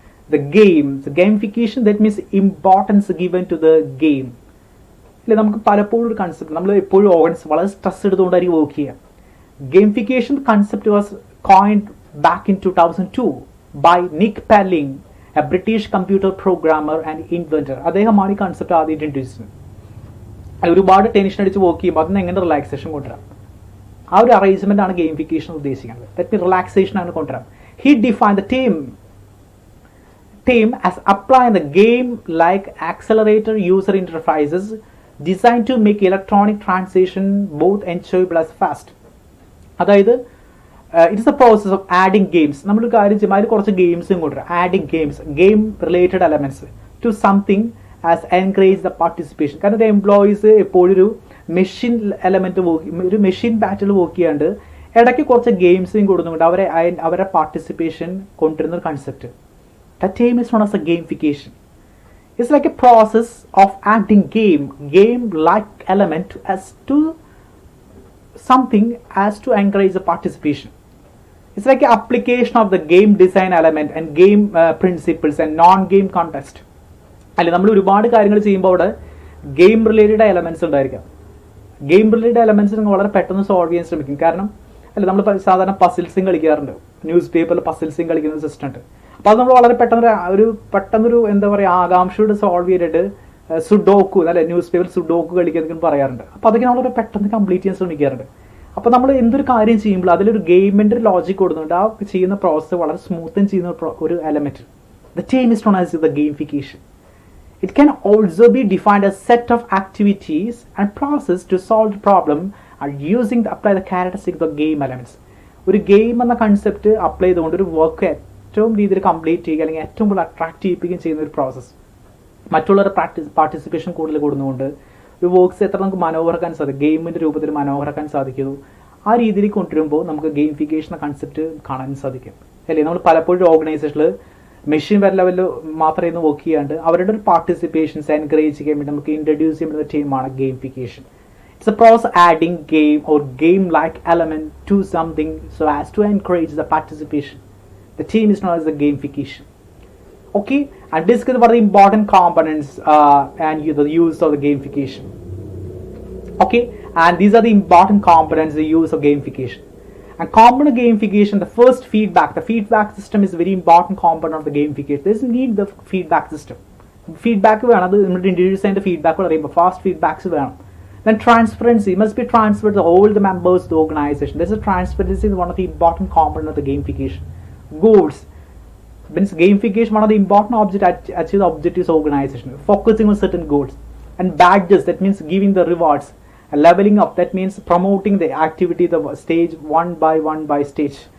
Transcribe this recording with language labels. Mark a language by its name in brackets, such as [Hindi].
[English] The gamification, that means importance given to the game. [Malayalam] നമുക്ക് പലപ്പോഴും ഒരു കൺസെപ്റ്റ് നമ്മൾ എപ്പോഴും ഓർഗൻസ് വളരെ സ്ട്രെസ് എടുത്തുകൊണ്ടായിരിക്കും വർക്ക് ചെയ്യുക. [English] Gamification concept was coined back in 2002 by Nick Pelling, a British computer programmer and inventor. [Malayalam] അദ്ദേഹമാണ് ഈ concept ആദ്യം ഇൻട്രൊഡ്യൂസ് ചെയ്യുന്നത്. ഒരുപാട് ടെൻഷൻ അടിച്ച് വർക്ക് ചെയ്യുമ്പോൾ അതിന് എങ്ങനെ റിലാക്സേഷൻ കൊണ്ടുവരാം, ആ ഒരു അറേഞ്ച്മെന്റ് ആണ് ഗെയിമിഫിക്കേഷൻ ഉദ്ദേശിക്കുന്നത്. ദാറ്റ് റിലാക്സേഷൻ ആണ് കൊണ്ടുവരാം. [English] He define the team as applying the game-like accelerator user interfaces designed to make electronic transition both enjoyable as fast. [Malayalam] അതായത് [English] It is a process of adding games. [Malayalam] നമ്മൾ കാര്യം ചെയ്യുമ്പോൾ അതിൽ കുറച്ച് ഗെയിംസും കൊണ്ടുവരാം. [English] Adding games, game related elements to something as encourage the participation. [Malayalam] കാരണം ഒരു എംപ്ലോയീസ് എപ്പോഴും ഒരു മെഷീൻ എലമെന്റ് ഒരു മെഷീൻ ബാറ്റിൽ വർക്ക് ചെയ്യാണ്ട് ഇടയ്ക്ക് കുറച്ച് ഗെയിംസും കൊടുക്കുന്നുണ്ട് അവരെ പാർട്ടിസിപ്പേഷൻ കൊണ്ടുവരുന്ന ഒരു concept. [English] That term is known as a gamification. It's like a process of adding game-like element as to something as to encourage the participation. It's like an application of the game design element and game principles and non-game context. [Malayalam] അല്ലെ, നമ്മൾ ഒരുപാട് കാര്യങ്ങൾ ചെയ്യുമ്പോൾ അവിടെ game related elements ഉണ്ടായിരിക്കാം. Game related elements നിങ്ങൾ വളരെ പെട്ടെന്ന് സോൾവ് ചെയ്യാൻ ശ്രമിക്കും. കാരണം അല്ലെ, നമ്മൾ സാധാരണ പസിൽസും കളിക്കാറുണ്ട്. ന്യൂസ് പേപ്പറിൽ പസിൽസും കളിക്കുന്ന സിസ്റ്റം ഉണ്ട്. അപ്പോൾ അത് നമ്മൾ വളരെ പെട്ടെന്നൊരു എന്താ പറയുക ആകാംക്ഷയോട് സോൾവ് ചെയ്തിട്ട് സുഡോക്കു അല്ലെ, ന്യൂസ് പേപ്പറിൽ സുഡോക്കു കളിക്കുന്നതൊക്കെ പറയാറുണ്ട്. അപ്പോൾ അതൊക്കെ നമ്മൾ പെട്ടെന്ന് കംപ്ലീറ്റ് ചെയ്യാൻ ശ്രമിക്കാറുണ്ട്. അപ്പോൾ നമ്മൾ എന്തൊരു കാര്യം ചെയ്യുമ്പോൾ അതിലൊരു ഗെയിമിൻ്റെ ഒരു ലോജിക് കൊടുക്കുന്നുണ്ട്. ആ ചെയ്യുന്ന പ്രോസസ്സ് വളരെ സ്മൂത്തും ചെയ്യുന്ന ഒരു element. [English] The term is known as the gamification. It can also be defined as set of activities and process to solve the problem and apply the characteristics of game elements. [Malayalam] ഒരു game എന്ന concept apply ചെയ്തുകൊണ്ട് ഒരു work ഏറ്റവും രീതിയിൽ complete ചെയ്യുക അല്ലെങ്കിൽ ഏറ്റവും കൂടുതൽ അട്രാക്ട് ചെയ്യിപ്പിക്കുകയും ചെയ്യുന്ന ഒരു പ്രോസസ്സ്. മറ്റുള്ളവരുടെ പാർട്ടിസിപ്പേഷൻ കൂടുതൽ കൂടുന്നതുകൊണ്ട് ഒരു വർക്ക്സ് എത്ര നമുക്ക് മനോഹരക്കാൻ സാധിക്കും, ഗെയിമിൻ്റെ രൂപത്തിൽ മനോഹരക്കാൻ സാധിക്കുന്നു. ആ രീതിയിൽ കൊണ്ടുവരുമ്പോൾ നമുക്ക് ഗെയിമിഫിക്കേഷൻ കൺസെപ്റ്റ് കാണാൻ സാധിക്കും അല്ലേ. നമ്മൾ പലപ്പോഴും ഓർഗനൈസേഷനിൽ മെഷീൻ ലെവലിൽ മാത്രമേ വർക്ക് ചെയ്യാണ്ട് അവരുടെ ഒരു പാർട്ടിസിപ്പേഷൻസ് എൻകറേജ് ചെയ്യാൻ വേണ്ടി നമുക്ക് ഇൻട്രൊഡ്യൂസ് ചെയ്യുന്ന ടീമാണ് gamification. [English] It's a process adding game or game-like element to something so as to encourage the participation. The team is known as the gamification. Okay, and discuss what are the important components and the use of the gamification. Okay, and these are the important components, the use of gamification. And component gamification, the first feedback. The feedback system is a very important component of the gamification. There is need the feedback system. [Malayalam] Feedback വേണം, അത് നമ്മൾ introduce ചെയ്യേണ്ട feedback പറയുമ്പോൾ fast feedbacks വേണം. [English] Then transparency must be transferred to all the members of the organization. There's a transparency is one of the important components of the gamification. Goals means gamification, one of the important achieve the objectives of organization, focusing on certain goals. And badges, that means giving the rewards. And leveling up, that means promoting the activity, the stage one by stage.